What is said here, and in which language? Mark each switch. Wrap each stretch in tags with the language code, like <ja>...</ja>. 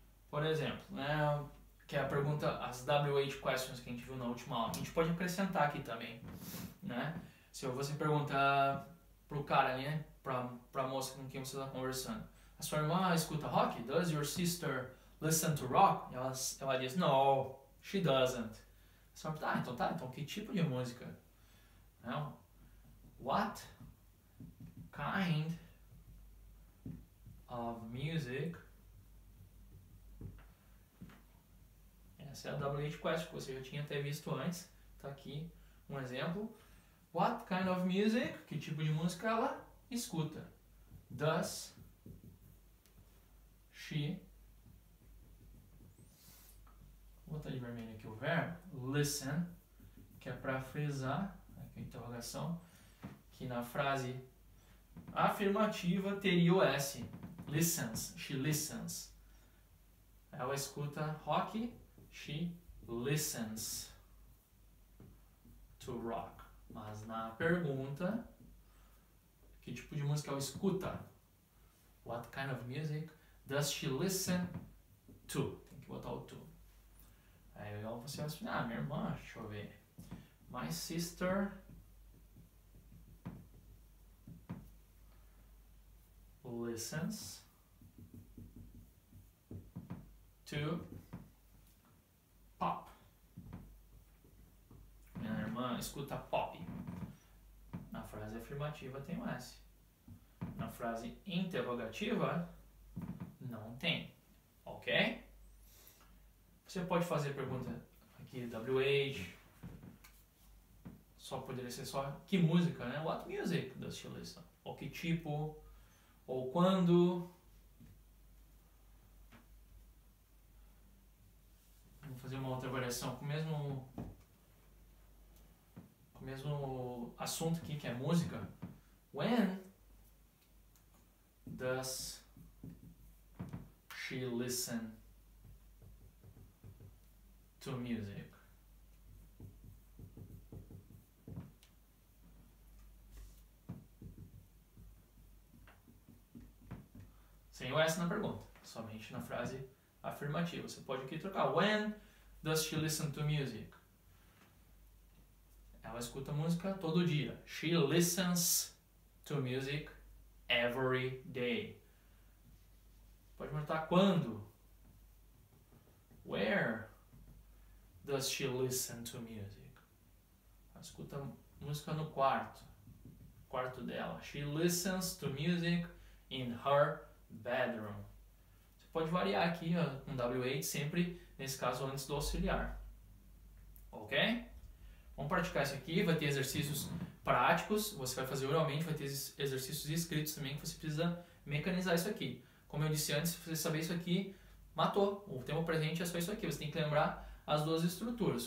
<pt>Por exemplo, né, que é a pergunta, as WH questions que a gente viu na última aula. A gente pode acrescentar aqui também, né? Se você perguntar pro cara, né, pra moça com quem você está conversando, a sua irmã escuta rock?</pt> <en>Does your sister listen to rock?</en> <pt>Ela diz,</pt> <en>no, she doesn't.</en> <pt>Você vai perguntar, então que tipo de música? Não.</pt> <en>What kind of music?</en> <pt>Essa é a WH question que você já tinha até visto antes. Tá aqui um exemplo.</pt> <en>What kind of music?</en> <pt>Que tipo de música ela escuta?</pt> <en>Does she?</en> <pt>Vou botar de vermelho aqui o verbo. Listen, que é para frisar, aqui a interrogação, que na frase afirmativa teria o S. Listens, she listens. Ela escuta rock,</pt> <en>she listens to rock.</en> <pt>Mas na pergunta, que tipo de música ela escuta?</pt> <en>What kind of music does she listen to?</en> <pt>Tem que botar o to. Aí você vai assim, minha irmã, deixa eu ver.</pt> <en>My sister listens to pop.</en> <pt>Minha irmã escuta pop. Na frase afirmativa tem o S. Na frase interrogativa não tem. Ok? Você pode fazer pergunta aqui, WH, só poderia ser só que música, né?</pt> <en>What music does she listen?</en> <pt>Ou que tipo, ou quando. Vamos fazer uma outra variação com o mesmo assunto aqui, que é música.</pt> <en>When does she listen to music?</en> <pt>Sem o S na pergunta, somente na frase afirmativa. Você pode aqui trocar.</pt> <en>When does she listen to music?</en> <pt>Ela escuta música todo dia.</pt> <en>She listens to music every day.</en> <pt>Pode perguntar quando.</pt> <en>Where does she listen to music?</en> <pt>Ela escuta música no quarto dela.</pt> <en>She listens to music in her bedroom.</en> <pt>Você pode variar aqui ó, com WH sempre, nesse caso, antes do auxiliar. Ok? Vamos praticar isso aqui, vai ter exercícios práticos, você vai fazer oralmente, vai ter exercícios escritos também que você precisa mecanizar isso aqui. Como eu disse antes, se você saber isso aqui, matou. O tempo presente é só isso aqui, você tem que lembrar as duas estruturas.</pt>